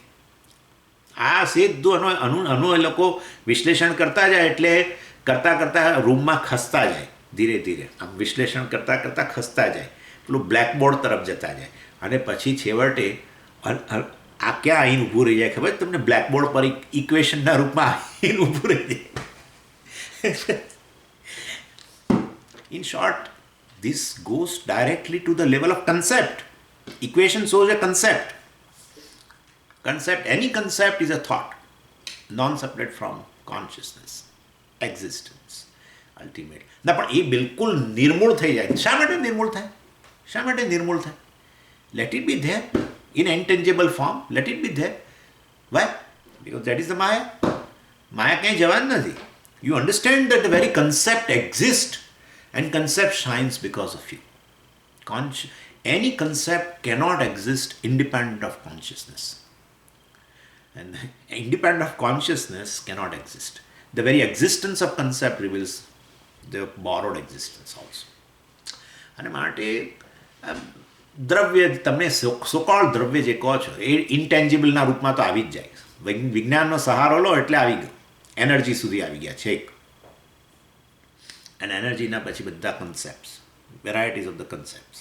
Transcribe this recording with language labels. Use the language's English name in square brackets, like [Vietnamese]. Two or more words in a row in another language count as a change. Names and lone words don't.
[Gujarati] આ સીધું આનું એ લોકો વિશ્લેષણ કરતા જાય, એટલે કરતાં રૂમમાં ખસતા જાય, ધીરે ધીરે આમ વિશ્લેષણ કરતાં ખસતા જાય, પેલું બ્લેકબોર્ડ તરફ જતા જાય, અને પછી છેવટે આ ક્યાં આવીને ઊભું રહી જાય ખબર? તમને બ્લેકબોર્ડ પર ઇક્વેશનના રૂપમાં આવીને ઊભું રહી જાય. [English] In short, this goes directly to the level of concept. Equation shows a concept. Any concept is a thought, non-separate from consciousness, existence, ultimate. [Gujarati] ના, પણ એ બિલકુલ નિર્મૂળ થઈ જાય. શા માટે નિર્મૂળ થાય? [English] Let it be there in intangible form. Let it be there. Why? Because that is the Maya. [Gujarati] Maya ક્યાંય જવાનું નથી. [English] You understand that the very concept exists. And concept shines because of you. Any concept cannot exist independent of consciousness. And independent of consciousness cannot exist. The very existence of concept reveals the borrowed existence also. [Gujarati] અને માટે દ્રવ્ય, તમને સોકોલ્ડ દ્રવ્ય જે કહો છો એ ઇન્ટેન્જિબલના રૂપમાં તો આવી જ જાય. વિજ્ઞાનનો સહારો લો એટલે આવી ગયું, એનર્જી સુધી આવી ગયા છે. અને એનર્જીના પછી બધા કન્સેપ્ટ્સ, [English] varieties of the concepts.